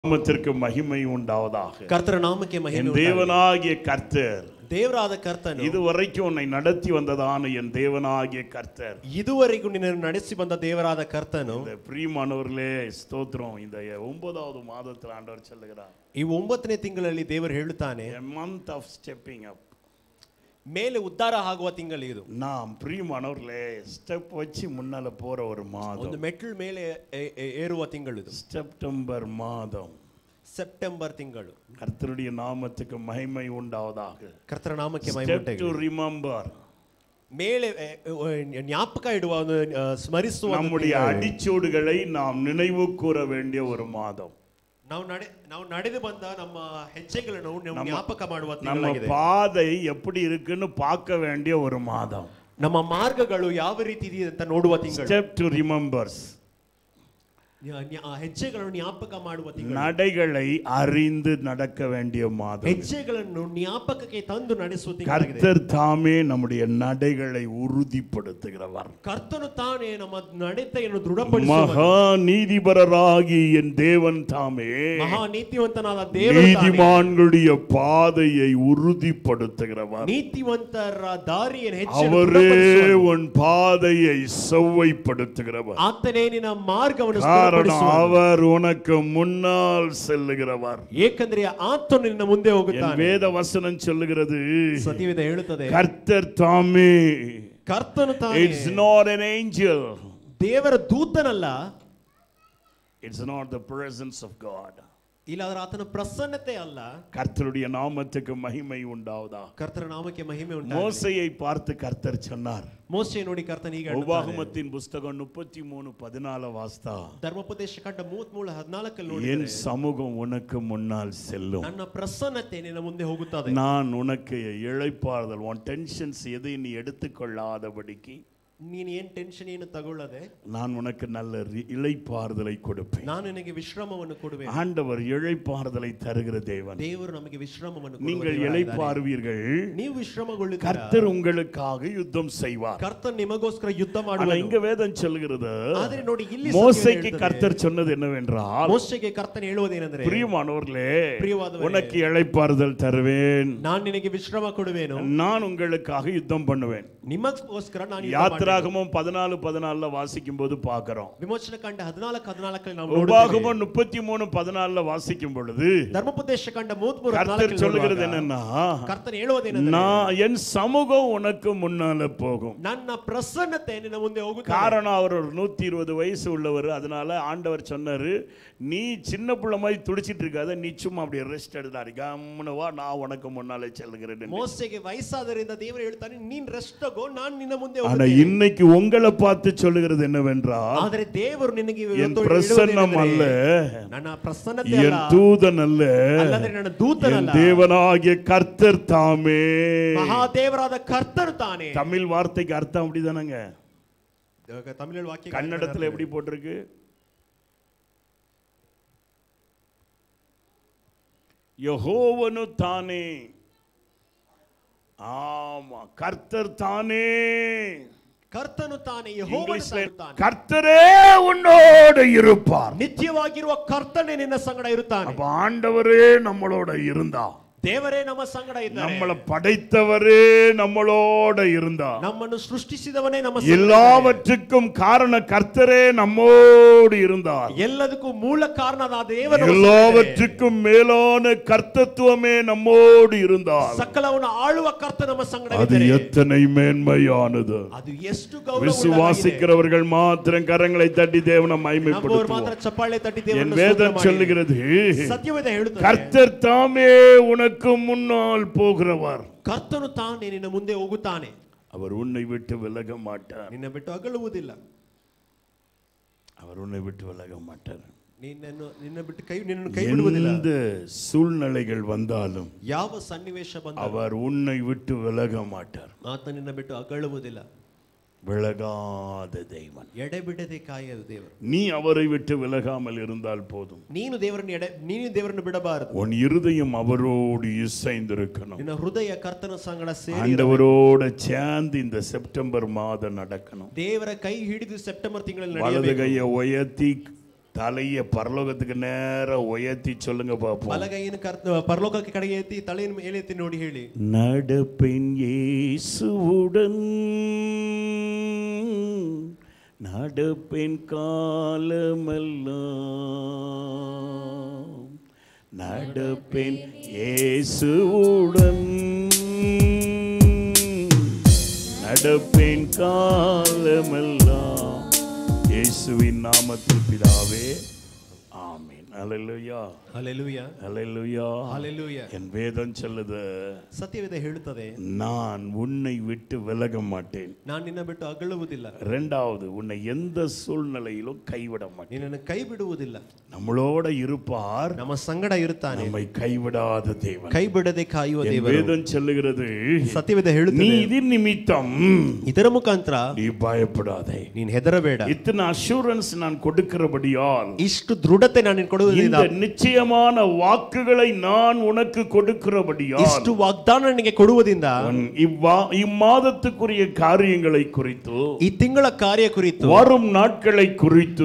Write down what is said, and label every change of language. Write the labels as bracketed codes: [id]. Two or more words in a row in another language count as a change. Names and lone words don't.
[ta] நாமத்திற்கு மகிமை உண்டாவதாக. [kn] கர்த்தர் நாமಕ್ಕೆ ಮಹಿಮೆ [ta] என் தேவனாகிய கர்த்தர் [kn] ದೇವರಾದ ಕರ್ತನು [ta] இதுவரைக்கும் உன்னை நடத்தி வந்ததான என் தேவனாகிய கர்த்தர் [kn] ಇದುವರೆಗೂ ನಿನ್ನನ್ನು ನಡೆಸಿ ಬಂದ ದೇವರಾದ ಕರ್ತನು. [ta] இந்த பிரியமானவர்களே ஸ்தோத்திரம். இந்த 9வது மாதத்தில் ஆண்டவர் சொல்லுகிறார், [kn] ಈ 9ನೇ ತಿಂಗಳಲ್ಲಿ ದೇವರು ಹೇಳುತ್ತಾನೆ, [en] a month of stepping up. [kn] ಮೇಲೆ ಉದ್ಧಾರ ಆಗುವ ತಿಂಗಳು ಇದು. [ta] நாம் பிரியமானவர்களே ஸ்டெப் வச்சு முன்னால போற ஒரு மாதம், [kn] ಒಂದು ಮೆಟ್ಲು ಮೇಲೆ ಏರುವ ತಿಂಗಳು ಇದು. [ta] செப்டம்பர் மாதம், [kn] ಸೆಪ್ಟೆಂಬರ್ ತಿಂಗಳು. [ta] கர்த்தருடைய நாமத்துக்கு மகிமை உண்டாவதாக. [kn] ಕರ್ತರ ನಾಮಕ್ಕೆ ಮಹಿಮೆ [en] Step [kn] ಉಂಟಾಗಲಿ. [en] to remember, [kn] ಮೇಲೆ ಜ್ಞಾಪಕ ಇಡುವ ಒಂದು ಸ್ಮರಿಸುವ [ta] நம்முடைய அடிச்சோடுகளை நாம் நினைவு கூற வேண்டிய ஒரு மாதம். [kn] ನಾವು ನಡೆದು ಬಂದ ನಮ್ಮ ಹೆಜ್ಜೆಗಳನ್ನು ಜ್ಞಾಪಕ ಮಾಡುವ [ta] நம்ம [kn] ತಿಂಗಳಾಗಿದೆ. [ta] பாதை எப்படி இருக்குன்னு பார்க்க வேண்டிய ஒரு மாதம். [kn] ನಮ್ಮ ಮಾರ್ಗಗಳು ಯಾವ ರೀತಿ ಇದೆ ಅಂತ ನೋಡುವ ತಿಂಗಳು. [en] Step to remembers, [kn] ಹೆಜ್ಜೆಗಳನ್ನು ಜ್ಞಾಪಕ ಮಾಡುವ ತಿಂಗಳು. [ta] நடைகளை அறிந்து நடக்க வேண்டிய மாதம். [kn] ಹೆಜ್ಜೆಗಳನ್ನು ಜ್ಞಾಪಕಕ್ಕೆ ತಂದು ನಡೆಸುವ ತಿಂಗಳಾಗಿದೆ. [ta] கர்த்தர் தாமே நம்முடைய நடைகளை உறுதிப்படுத்துகிறவர். [kn] ಕರ್ತನು ತಾನೇ ನಮ್ಮ ನಡತೆಯನ್ನು ದೃಢಪಡಿಸುವವನು. [ta] மகா நீதிபரராகி என் தேவன் தாமே [kn] ಮಹಾ ನೀತಿವಂತನಾದ ದೇವರು [ta] நீதிமான்களுடைய பாதையை உறுதிப்படுத்துகிறவர். [kn] ನೀತಿವಂತರ ದಾರಿಯನ್ನು [ta] அவரே [kn] ಹೆಚ್ಚು [ta] உன் பாதையை செவ்வைப்படுத்துகிறவர். [kn] ಆತನೇ ನಿನ್ನ ಮಾರ್ಗವನ್ನು [ta] காரணம் அவர் உனக்கு முன்னால் செல்லுகிறவர். [kn] ಏಕೆಂದರೆ ಆತನು ನಿನ್ನ ಮುಂದೆ ಹೋಗುತ್ತಾನೆ. [ta] வேத வசனம் சொல்லுகிறது, [kn] ಸತ್ಯವೇದ ಹೇಳುತ್ತದೆ, [ta] கர்த்தர் தாமே, [kn] ಕರ್ತನು ತಾನೇ, [en] it's not an angel, [kn] ದೇವರ ದೂತನಲ್ಲ, [en] it's not the presence of God. [kn] ಇಲ್ಲ ಅದರ ಆತನ ಪ್ರಸನ್ನತೆ ಅಲ್ಲ. [ta] கர்த்தருடைய நாமத்துக்கு மகிமை உண்டாவதா. [kn] ಕರ್ತರ ನಾಮಕ್ಕೆ ಮಹಿಮೆ ಉಂಟಾಗಲಿ. [ta] மோசேயை பார்த்து கர்த்தர் சொன்னார், [kn] ಮೋಶೆ ನೋಡಿ ಕರ್ತನು ಹೀಗೆ ಹೇಳುತ್ತಾನೆ. [ta] உபாகமத்தின் புஸ்தகம் 33:14 வாஸ்தா, [kn] ಧರ್ಮೋಪದೇಶ ಕಾಂಡ 33:14 [ta] என் [kn] ನೋಡಿದರೆ, [ta] சமூகம் உனக்கு முன்னால் செல்லும், [kn] ನನ್ನ ಪ್ರಸನ್ನತೆ ನಿನ್ನ ಮುಂದೆ ಹೋಗುತ್ತದೆ, [ta] நான் உனக்கு இளைப்பாறுதல், உன் டென்ஷன்ஸ் எதை நீ எடுத்துக்கொள்ளாதபடிக்கு [kn] ನೀನು ಏನು ಟೆನ್ಷನ್ ಏನು ತಗೊಳ್ಳದೆ [ta] நான் உனக்கு நல்ல இளைப்பாறுதலை கொடுப்பேன். [kn] ನಾನು ನಿನಗೆ ವಿಶ್ರಾಮವನ್ನು ಕೊಡುವೆನು. [ta] ஆண்டவர் இளைப்பாறுதலை தருகிற தேவன். [kn] ದೇವರು ನಮಗೆ ವಿಶ್ರಾಮವನ್ನು ಕೊಡುವ [ta] நீங்கள் [kn] ದೇವರಾಗಿದ್ದಾನೆ. [ta] இளைப்பாறுவீர்கள், [kn] ನೀವು ವಿಶ್ರಾಮಗೊಳ್ಳುತ್ತೀರಾ, [ta] கர்த்தர் உங்களுக்காக யுத்தம் செய்வார். [kn] ಕರ್ತನು ನಿಮಗೋಸ್ಕರ ಯುದ್ಧ [ta] ஆனா [kn] ಮಾಡುವನು. [ta] இங்க வேதம் சொல்கிறது, [kn] ಆದರೆ ನೋಡಿ ಇಲ್ಲಿ [ta] மோசேக்கு கர்த்தர் சொன்னது என்னவென்றால், [kn] ಮೋಶೆಗೆ ಕರ್ತನು ಹೇಳುವುದೇನೆಂದರೆ, [ta] பிரியமானவர்களே, [kn] ಪ್ರಿಯವಾದವರೇ, [ta] உனக்கு இளைப்பாறுதல் தருவேன், [kn] ನಾನು ನಿನಗೆ ವಿಶ್ರಾಮ ಕೊಡುವೆನು, [ta] நான் உங்களுக்காக யுத்தம் பண்ணுவேன். [kn] ನಿಮಗೋಸ್ಕರ ನಾನು ಯುದ್ಧ ಮಾಡುವೆನು. [ta] யாத்திராகமம் 14:14 வாசிக்கும் போது பார்க்கிறோம். [kn] ವಿಮೋಚನ ಕಾಂಡ 14:14 ನಾವು ನೋಡುತ್ತೇವೆ. [ta] உபாகமம் 33:14 வாசிக்கும் பொழுது [kn] ಧರ್ಮೋಪದೇಶ ಕಾಂಡ 33:14 [ta] கர்த்தர் சொல்லுகிறது என்னன்னா, [kn] ಕರ್ತನು ಹೇಳುವುದೇನೆಂದರೆ, [ta] நான் என் சமூகம் உனக்கு முன்னால போகும். [kn] ನನ್ನ ಪ್ರಸನ್ನತೆ ನಿನ್ನ ಮುಂದೆ ಹೋಗುತ್ತದೆ. [ta] காரணம் அவர் ஒரு 120 வயசு உள்ளவர். அதனால ஆண்டவர் சொன்னாரு, நீ சின்ன பிள்ளை மாதிரி துடிச்சிட்டு இருக்காத, நீ சும்மா அப்படியே ரெஸ்ட் எடுத்தாரு, கம்முனு வா, நான் உனக்கு முன்னாலே செல்கிறேன். [kn] ಮೋಸೆಗೆ ವಯಸ್ಸಾದರಿಂದ ದೇವರು ಹೇಳ್ತಾನೆ, ನೀನ್ ರೆಸ್ಟ್ ತಗೋ, ನಾನು ನಿನ್ನ ಮುಂದೆ [ta] ஆனா [kn] ಹೋಗುತ್ತೇನೆ. [ta] இன்னைக்கு உங்களை பார்த்து சொல்லுகிறது என்னவென்றால், [kn] ಆದರೆ ದೇವರು ನಿನಗೆ [ta] என் பிரசன்னம் அல்ல, [kn] ನನ್ನ ಪ್ರಸನ್ನತೆ [ta] என் [kn] ಅಲ್ಲ, [ta] தூதன் அல்ல, [kn] ಅಲ್ಲದೆ ನನ್ನ [ta] என் [kn] ದೂತನಲ್ಲ, [ta] தேவனாகிய கர்த்தர் தாமே. [kn] ಮಹಾದೇವರಾದ ಕರ್ತನು ತಾನೇ. [ta] தமிழ் வார்த்தைக்கு அர்த்தம் அப்படிதானங்க? [kn] ತಮಿಳು ವಾಕ್ಯ [ta] கன்னடத்துல எப்படி போட்டிருக்கு? யெகோவனு தானே. ஆமா, கர்த்தர் தானே. [kn] ಕರ್ತನು ತಾನೇ, ಯೆಹೋವನು ತಾನೇ. [ta] கர்த்தரே உன்னோடு இருப்பார். [kn] ನಿತ್ಯವಾಗಿರುವ ಕರ್ತನೇ ನಿನ್ನ ಸಂಗಡ ಇರುತ್ತಾನೆ. [ta] அப்ப ஆண்டவரே நம்மளோட இருந்தா, [kn] ದೇವರೇ ನಮ್ಮ ಸಂಗಡ ಇದ್ದಾನೆ, [ta] நம்மளை படைத்தவரே நம்மளோட இருந்தா, [kn] ನಮ್ಮನ್ನು ಸೃಷ್ಟಿಸಿದವನೇ ನಮ್ಮ ಸಂಗಡ [ta] எல்லாவற்றுக்கும் காரண கர்த்தரே நம்மோடு இருந்தார், [kn] ಎಲ್ಲದಕ್ಕೂ ಮೂಲ ಕಾರಣನಾದ ದೇವರು, [ta] எல்லாவற்றுக்கும் மேலான கர்த்தத்துவமே நம்மோடு இருந்தார். [kn] ಸಕಲವನ್ನು ಆಳುವ ಕರ್ತ ನಮ್ಮ ಸಂಗಡ [ta] அது [kn] ಇದ್ದಾನೆ. [ta] எத்தனை மேன்மையானது! [kn] ಅದು ಎಷ್ಟು ಗೌರವ. [ta] விசுவாசிக்கிறவர்கள் மாத்திரம் கரங்களை தட்டி தேவனை [kn] ನಮ್ಮವರು [ta] மகிமைப்படுத்துவோம். [kn] ಮಾತ್ರ ಚಪ್ಪಾಳೆ ತಟ್ಟಿ [ta] என் [kn] ದೇವರನ್ನು [ta] வேதம் [kn] ಸ್ತೋತ್ರ ಮಾಡಿ. [ta] சொல்லுகிறது, [kn] ಸತ್ಯವೇದ ಹೇಳುತ್ತದೆ, [ta] கர்த்தர் தாமே உனக்கு முன்னால் போகிறவர், [kn] ಕರ್ತನು ತಾನೇ ನಿನ್ನ ಮುಂದೆ ಹೋಗುತ್ತಾನೆ, [ta] அவர் உன்னை விட்டு விலக மாட்டார், [kn] ನಿನ್ನ ಬಿಟ್ಟು ಅಗಲುವುದಿಲ್ಲ, [ta] அவர் உன்னை விட்டு விலக மாட்டார். [kn] ನಿನ್ನ ಬಿಟ್ಟು ನಿನ್ನನ್ನು ಕೈ ಬಿಡುವುದಿಲ್ಲ. [ta] எந்த சூழ்நிலைகள் வந்தாலும் [kn] ಯಾವ ಸನ್ನಿವೇಶ ಬಂದರೂ [ta] அவர் உன்னை விட்டு விலக மாட்டார். [kn] ಆತ ನಿನ್ನ ಬಿಟ್ಟು ಅಗಲುವುದಿಲ್ಲ. [ta] விலகாத தேவன், [kn] ಎಡೆಬಿಡದೆ ಕಾಯುವ ದೇವರು. [ta] நீ அவரை விட்டு விலகாமல் இருந்தால் போதும். [kn] ನೀನು ದೇವರನ್ನು ಬಿಡಬಾರದು. [ta] உன் இருதயம் அவரோடு இசைந்திருக்கணும். [kn] ನಿನ್ನ ಹೃದಯ ಕರ್ತನ ಸಂಗಡ ಸೇರಿ [ta] ஆண்டவரோட சேர்ந்து இந்த செப்டம்பர் மாதம் நடக்கணும். [kn] ದೇವರ ಕೈ ಹಿಡಿದು ಸೆಪ್ಟೆಂಬರ್ ತಿಂಗಳಲ್ಲಿ [ta] வலது [kn] ನಡೆಯಬೇಕು. [ta] கையை உயர்த்தி தலைய பரலோகத்துக்கு நேரா உயர்த்தி சொல்லுங்க பாப்போம். [kn] ಬಲಗೈಯನ್ನು ಪರಲೋಕಕ್ಕೆ ಕಡೆಗೆ ಎತ್ತಿ ತಲೆಯನ್ನು ಮೇಲೆತ್ತಿ ನೋಡಿ ಹೇಳಿ, [ta] நடப்பேன் இயேசுவுடன், நடப்பேன் காலமெல்லாம், நடப்பேன் இயேசுவுடன், நடப்பேன் காலமெல்லாம். இயேசுவின் நாமத்தில் பிதாவே, ஆமென். ஹல்லேலூயா, ஹல்லேலூயா, ஹல்லேலூயா, ஹல்லேலூயா. என் வேதம் சொல்லுது, [kn] ಸತ್ಯವೇದ ಹೇಳುತ್ತದೆ, [ta] நான் உன்னை விட்டு விலக மாட்டேன். [kn] ನಾನು ನಿನ್ನ ಬಿಟ್ಟು ಅಗಲುವುದಿಲ್ಲ. [ta] இரண்டாவது, உன்னை எந்த சூழ்நிலையிலும் கைவிட மாட்டேன். [kn] ನಿನ್ನನ್ನು ಕೈ ಬಿಡುವುದಿಲ್ಲ. [ta] நம்மளோட இருப்பார், [kn] ನಮ್ಮ ಸಂಗಡ ಇರುತ್ತಾನೆ, [ta] நம்மை கைவிடாத தேவன், [kn] ಕೈ ಬಿಡದೆ ಕಾಯುವ [ta] என் [kn] ದೇವರು. [ta] வேதம் சொல்லுகிறது, [kn] ಸತ್ಯವೇದ [ta] நீ [kn] ಹೇಳುತ್ತದೆ, [ta] இதன் நிமித்தம் [kn] ಇದರ ಮುಖಾಂತರ [ta] நீ பயப்படாதே. [kn] ನೀನು ಹೆದರಬೇಡ. [ta] இத்தனை அஷூரன்ஸ் நான் கொடுக்கிறபடியால், [kn] ಇಷ್ಟು ದೃಢತೆ ನಾನು ನಿನಗೆ ಕೊಡುವುದಿಲ್ಲ, [ta] இந்த நிச்சயமான வாக்குகளை நான் உனக்கு கொடுக்கிறபடியால், [kn] ಇಷ್ಟು ವಾಗ್ದಾನ ನಿನಗೆ ಕೊಡುವುದರಿಂದ [ta] இம்மாதத்துக்குரிய காரியங்களை குறித்து, [kn] ಈ ತಿಂಗಳ ಕಾರ್ಯ ಕುರಿತು, [ta] வரும் நாட்களை குறித்து,